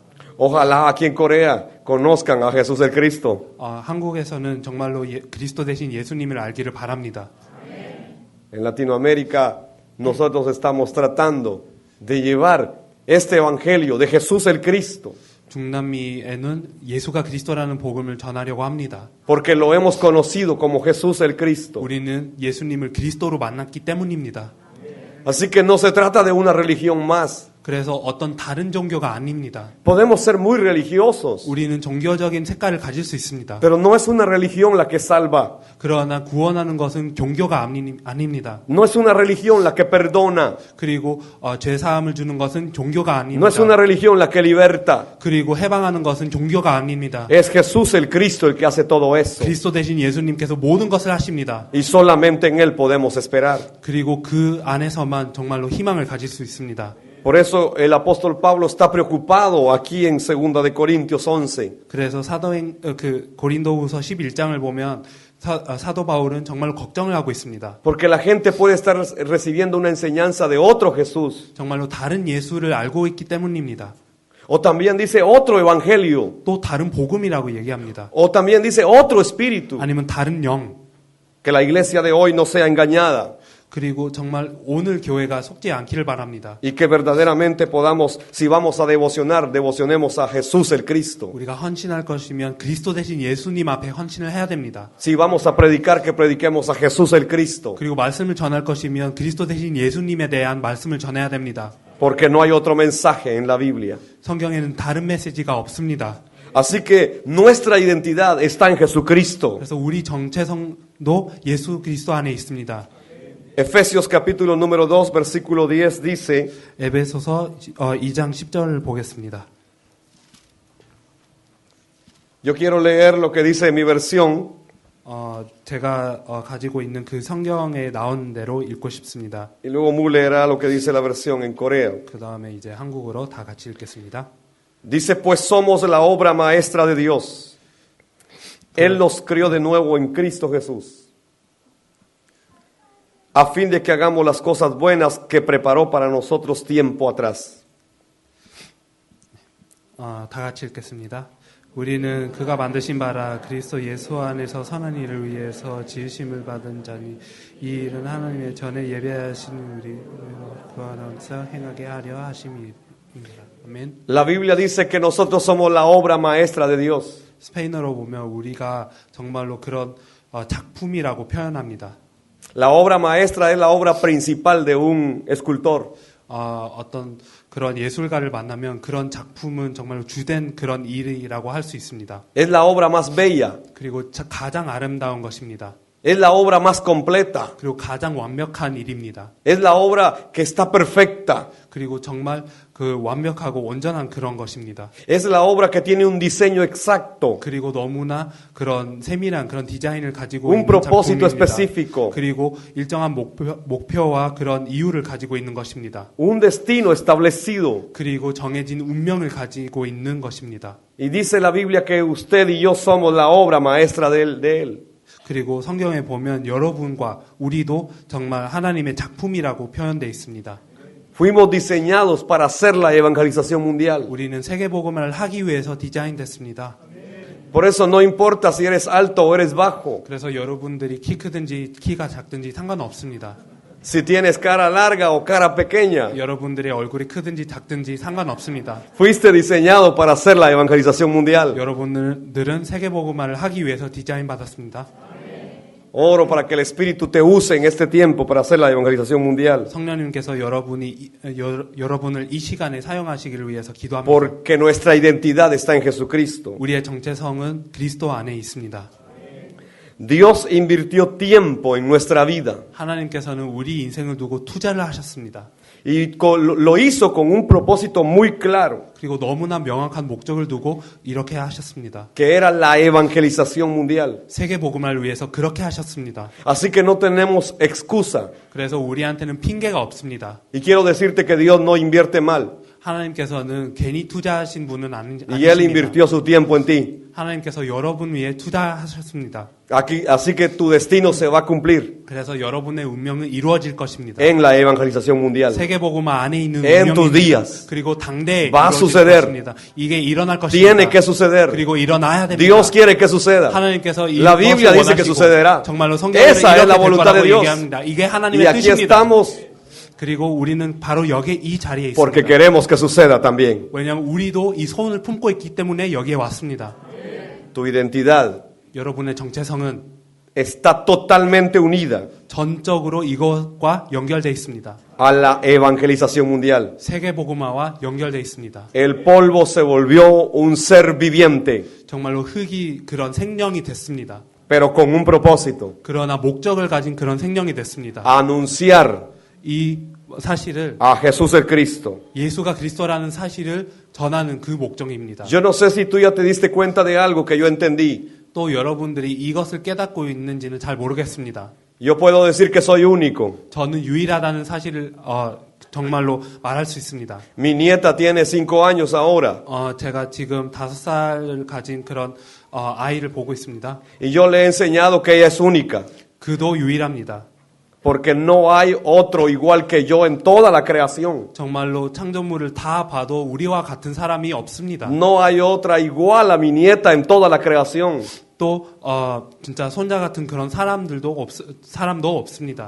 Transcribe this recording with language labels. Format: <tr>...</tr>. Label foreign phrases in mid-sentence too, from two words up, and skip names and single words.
<es>Ojalá aquí en Corea conozcan a Jesús el Cristo.</es> <ko>한국에서는 정말로 그리스도 대신 예수님을 알기를 바랍니다.</ko> <es>En Latinoamérica nosotros estamos tratando de llevar este evangelio de Jesús el Cristo,</es> <ko>중남미에는 예수가 그리스도라는 복음을 전하려고 합니다.</ko> <es>porque lo hemos conocido como Jesús el Cristo.</es> <ko>우리는 예수님을 그리스도로 만났기 때문입니다.</ko> <es>Así que no se trata de una religión más.</es> <ko>그래서 어떤 다른 종교가 아닙니다.</ko> <es>Podemos ser muy religiosos,</es> <ko>우리는 종교적인 색깔을 가질 수 있습니다.</ko> <es>pero no es una religión la que salva.</es> <ko>그러나 구원하는 것은 종교가 아닙니다.</ko> <es>No es una religión la que perdona.</es> <ko>그리고 죄사함을 주는 것은 종교가 아닙니다.</ko> <es>No es una religión la que liberta.</es> <ko>그리고 해방하는 것은 종교가 아닙니다.</ko> <es>Es Jesús el Cristo el que hace todo eso.</es> <ko>그리스도 대신 예수님께서 모든 것을 하십니다.</ko> <es>Y solamente en Él podemos esperar.</es> <ko>그리고 그 안에서만 정말로 희망을 가질 수 있습니다.</ko> <es>Por eso el apóstol Pablo está preocupado aquí en 2 de Corintios 11.</es> <ko>그래서 고린도후서 11장을 보면 사도 바울은 정말 걱정을 하고 있습니다.</ko> <es>Porque la gente puede estar recibiendo una enseñanza de otro Jesús.</es> <ko>정말로 다른 예수를 알고 있기 때문입니다.</ko> <es>O también dice otro evangelio.</es> <ko>또 다른 복음이라고 얘기합니다.</ko> <es>O también dice otro espíritu.</es> <ko>아니면 다른 영.</ko> <es>Que la iglesia de hoy no sea engañada.</es> <ko>그리고 정말 오늘 교회가 속지 않기를 바랍니다.</ko> <es>Y que verdaderamente podamos, si vamos a devocionar, devocionemos a Jesús el Cristo.</es> <ko>우리가 헌신할 것이면 그리스도 대신 예수님 앞에 헌신을 해야 됩니다.</ko> <es>Si vamos a predicar, que prediquemos a Jesús el Cristo.</es> <ko>그리고 말씀을 전할 것이면 그리스도 대신 예수님에 대한 말씀을 전해야 됩니다.</ko> <es>Porque no hay otro mensaje en la Biblia.</es> <ko>성경에는 다른 메시지가 없습니다.</ko> <es>Así que nuestra identidad está en Jesucristo.</es> <ko>그래서 우리 정체성도 예수 그리스도 안에 있습니다.</ko> <es>Efesios capítulo número 2, versículo 10 dice,</es> <ko>에베소서 2장 10절을 보겠습니다.</ko> <es>yo quiero leer lo que dice mi versión,</es> <ko>제가 가지고 있는 그 성경에 나온 대로 읽고 싶습니다.</ko> <es>y luego Mu leerá lo que dice la versión en coreano.</es> <ko>그 다음에 이제 한국어로 다 같이 읽겠습니다.</ko> <es>Dice, pues somos la obra maestra de Dios. Él nos crió de nuevo en Cristo Jesús, a fin de que hagamos las cosas buenas que preparó para nosotros tiempo atrás.</es> <ko>다 같이 읽겠습니다. 우리는 그가 만드신 바라 그리스도 예수 안에서 선한 일을 위해서 지으심을 받은 자니 이 일은 하나님의 전에 예배하신 우리 그 안에서 행하게 하려 하심이니라. 아멘.</ko> <es>La Biblia dice que nosotros somos la obra maestra de Dios.</es> <ko>스페인어로 보면 우리가 정말로 그런 작품이라고 표현합니다.</ko> <es>La obra maestra es la obra principal de un escultor.</es> <ko>어떤 그런 예술가를 만나면 그런 작품은 정말 주된 그런 일이라고 할 수 있습니다.</ko> <es>Es la obra más bella.</es> <ko>그리고 가장 아름다운 것입니다.</ko> <es>Es la obra más completa.</es> <ko>그리고 가장 완벽한 일입니다.</ko> <es>Es la obra que está perfecta.</es> <ko>그리고 정말 그 완벽하고 온전한 그런 것입니다.</ko> <es>Es la obra que tiene un diseño exacto,</es> <ko>그리고 너무나 그런 세밀한 그런 디자인을 가지고</ko> <es>un</es> <ko>있는</ko> <es>propósito</es> <ko>작품입니다.</ko> <es>específico,</es> <ko>그리고 일정한 목표와 그런 이유를 가지고 있는 것입니다.</ko> <es>un destino establecido.</es> <ko>그리고 정해진 운명을 가지고 있는 것입니다.</ko> <es>Y dice la Biblia que usted y yo somos la obra maestra de él.</es> <ko>그리고 성경에 보면 여러분과 우리도 정말 하나님의 작품이라고 표현되어 있습니다.</ko> <es>Fuimos diseñados para hacer la evangelización mundial.</es> <ko>우리는 세계복음을 하기 위해서 디자인됐습니다.</ko> <es>Por eso no importa si eres alto o eres bajo,</es> <ko>그래서 여러분들이 키 크든지 키가 작든지 상관없습니다.</ko> <es>si tienes cara larga o cara pequeña.</es> <ko>여러분들의 얼굴이 크든지 작든지 상관없습니다.</ko> <es>Fuiste diseñado para hacer la evangelización mundial.</es> <ko>여러분들은 세계복음화를 하기 위해서 디자인받았습니다.</ko> <es>Oro para que el Espíritu te use en este tiempo para hacer la evangelización mundial.</es> <ko>성령님께서 여러분을 이 시간에 사용하시기를 위해서 기도합니다.</ko> <es>Porque nuestra identidad está en Jesucristo.</es> <ko>우리의 정체성은 그리스도 안에 있습니다.</ko> <es>Dios invirtió tiempo en nuestra vida.</es> <ko>하나님께서는 우리 인생을 두고 투자를 하셨습니다.</ko> <es>Y lo hizo con un propósito muy claro,</es> <ko>그리고 너무나 명확한 목적을 두고 이렇게 하셨습니다.</ko> <es>que era la evangelización mundial.</es> <ko>세계복음화를 위해서 그렇게 하셨습니다.</ko> <es>Así que no tenemos excusa.</es> <ko>그래서 우리한테는 핑계가 없습니다.</ko> <es>Y quiero decirte que Dios no invierte mal.</es> <ko>하나님께서는 괜히 투자하신 분은 아니십니다.</ko> <es>Y Él invirtió su tiempo en ti.</es> <ko>하나님께서 여러분 위해 투자하셨습니다.</ko> <es>Así que tu destino se va a cumplir</es> <ko>그래서 여러분의 운명은 이루어질 것입니다.</ko> <es>en la evangelización mundial.</es> <ko>세계복음화 안에 있는</ko> <es>En tus</es> <ko>운명이</ko> <es>días.</es> <ko>그리고 당대에</ko> <es>Va a</es> <ko>이루어질</ko> <es>suceder.</es> <ko>것입니다. 이게 일어날 것입니다.</ko> <es>Tiene que suceder.</es> <ko>그리고 일어나야 됩니다.</ko> <es>Dios quiere que suceda.</es> <ko>하나님께서</ko> <es>La Biblia dice que sucederá.</es> <ko>정말로 성경에</ko> <es>Esa es la</es> <ko>이렇게 될</ko> <es>voluntad de</es> <ko>거라고</ko> <es>Dios.</es> <ko>얘기합니다. 이게</ko> <es>Y</es> <ko>하나님의</ko> <es>aquí</es> <ko>뜻입니다.</ko> <es>estamos</es> <ko>그리고 우리는 바로 여기 이 자리에</ko> <es>porque</es> <ko>있습니다.</ko> <es>queremos que suceda también.</es> <ko>왜냐하면 우리도 이 소원을 품고 있기 때문에 여기에 왔습니다.</ko> <es>Tu identidad</es> <ko>여러분의 정체성은</ko> <es>está totalmente unida</es> <ko>전적으로 이것과 연결되어 있습니다.</ko> <es>a la evangelización mundial.</es> <ko>세계복음화와 연결되어 있습니다.</ko> <es>El polvo se volvió un ser viviente,</es> <ko>정말로 흙이 그런 생명이 됐습니다.</ko> <es>pero con un propósito,</es> <ko>그러나 목적을 가진 그런 생명이 됐습니다.</ko> <es>anunciar</es> <ko>이 사실을</ko> <es>a Jesús el Cristo.</es> <ko>예수가 그리스도라는 사실을 전하는 그 목적입니다.</ko> <es>Yo no sé si tú ya te diste cuenta de algo que yo entendí.</es> <ko>또 여러분들이 이것을 깨닫고 있는지는 잘 모르겠습니다.</ko> <es>Yo puedo decir que soy único.</es> <ko>저는 유일하다는 사실을 정말로 말할 수 있습니다.</ko> <es>Mi nieta tiene 5 años ahora.</es> <ko>제가 지금 5살을 가진 그런 아이를 보고 있습니다.</ko> <es>Y yo le he enseñado que ella es única.</es> <ko>그도 유일합니다.</ko> <es>Porque no hay otro igual que yo en toda la creación.</es> <ko>정말로 창조물을 다 봐도 우리와 같은 사람이 없습니다.</ko> <es>No hay otra igual a mi nieta en toda la creación.</es> <ko>또 진짜 손자 같은 그런 사람도 없습니다.</ko>